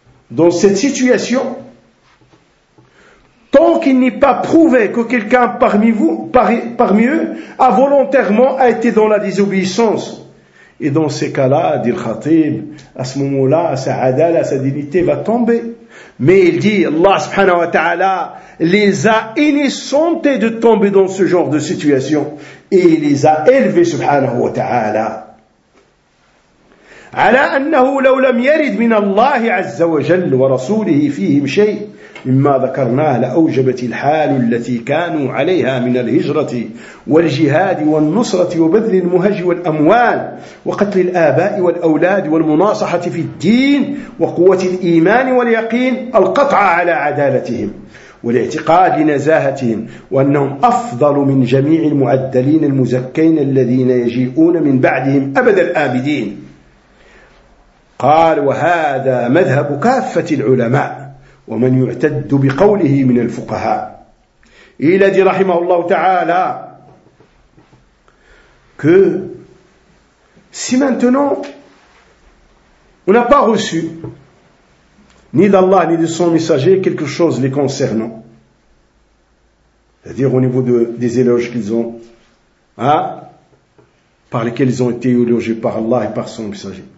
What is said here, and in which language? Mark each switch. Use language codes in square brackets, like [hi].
[fr] Dans cette situation, tant qu'il n'est pas prouvé que quelqu'un parmi vous, parmi eux, a volontairement été dans la désobéissance. Et dans ces cas-là, dit le khatib, à ce moment-là, sa adala, sa dignité va tomber. Mais il dit, Allah subhanahu wa ta'ala les a innocentés de tomber dans ce genre de situation. Et il les a élevés, subhanahu wa ta'ala. [ar] على أنه لو لم يرد من الله عز وجل ورسوله فيهم شيء مما ذكرناه لأوجبت الحال التي كانوا عليها من الهجرة والجهاد والنصرة وبذل المهج والأموال وقتل الآباء والأولاد والمناصحة في الدين وقوة الإيمان واليقين القطع على عدالتهم والاعتقاد لنزاهتهم وأنهم أفضل من جميع المعدلين المزكين الذين يجيئون من بعدهم أبد الآبدين. قال وهذا مذهب كافة العلماء ومن يعتد بقوله من الفقهاء. [fr] Il a dit rahimahullah ta'ala que si maintenant on n'a pas reçu ni d'Allah ni de son messager quelque chose les concernant, c'est-à-dire au niveau des éloges qu'ils ont, hein, par lesquels ils ont été élogés par Allah et par son messager.